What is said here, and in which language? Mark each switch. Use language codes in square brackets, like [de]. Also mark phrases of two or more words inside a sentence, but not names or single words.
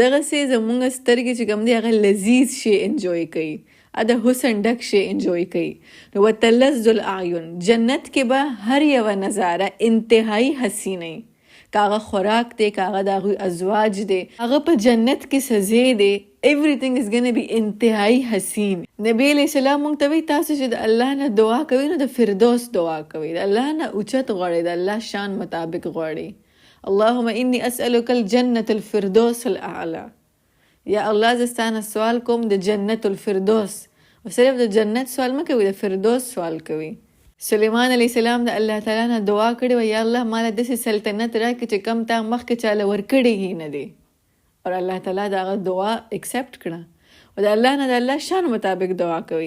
[ps] دغسې زموږ سترګې چې کوم دی هغه لذیذ شی انجوی کوي، د حسن ډک شی انجوی کوي. نو [ar] وتلذ الاعین، [ps] جنت کې به هر یوه نظاره انتهایی حسین وي، که هغه خوراک دی، که هغه د هغوی ازواج دی، هغه په جنت کې سزې دی، [en] everything is gonna be [ps] انتهایی حسین. نبی [ar] علیہ السلام [ps] موږ ته وایي تاسو چې د الله نه دعا کوئ نو د فردوس دعا کوئ، د الله نه اوچت غواړئ، د الله شان مطابق غواړئ. [ar] اللهم انی اسألک الجنة الفردوس الاعلی، [ps] یا الله زه ستانه سوال کوم د [ar] جنت الفردوس، [ps] او صرف د جنت سوال مه کوي، د فردوس سوال کوي. سلیمان [ar] علیه السلام [ps] د الله تعالی نه دعا کړې وه، یا الله ماله داسې سلطنت راکړي چې کم تا مخکې چاله ورکړی یې نه دی، او الله تعالی د هغه دعا اکسپټ کړه، او د الله نه د الله شان مطابق دعا کوي.